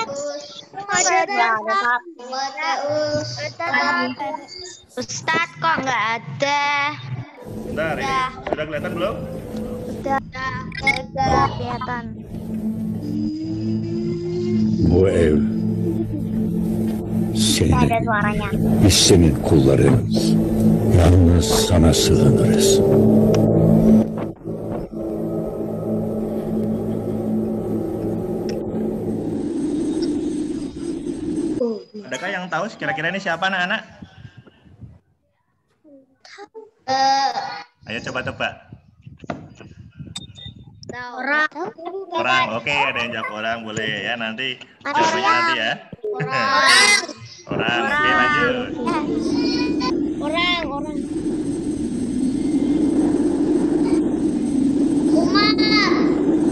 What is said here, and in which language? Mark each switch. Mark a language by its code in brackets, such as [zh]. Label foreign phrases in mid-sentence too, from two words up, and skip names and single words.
[id] Ustadz kok nggak ada? Bentar, ini sudah kelihatan belum? Udah kelihatan. [tr] Bu ev [id] Ada [tr] senin, [id] suaranya. [tr] biz senin kullarınız. Yalnız sana sığınırız. [id] Adakah yang tahu kira-kira ini siapa anak-anak? Ayo coba tebak. Orang, oke, ada yang jawab orang, boleh ya, nanti jawabannya nanti ya. Orang, oke, lanjut. Orang. Umar.